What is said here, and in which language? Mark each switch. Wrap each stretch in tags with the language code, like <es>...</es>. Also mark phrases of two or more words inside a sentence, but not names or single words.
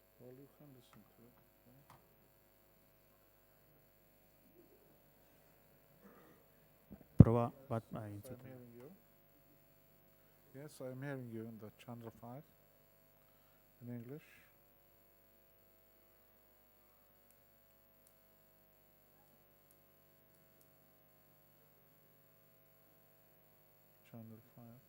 <en>Well, you can listen to it. Okay.</en> <eu>Proba bat</eu> <en>I'm</en> <eu>entzuten.</eu> <en>hearing you. Yes, I'm hearing you in the channel 5 in English. Channel 5.</en>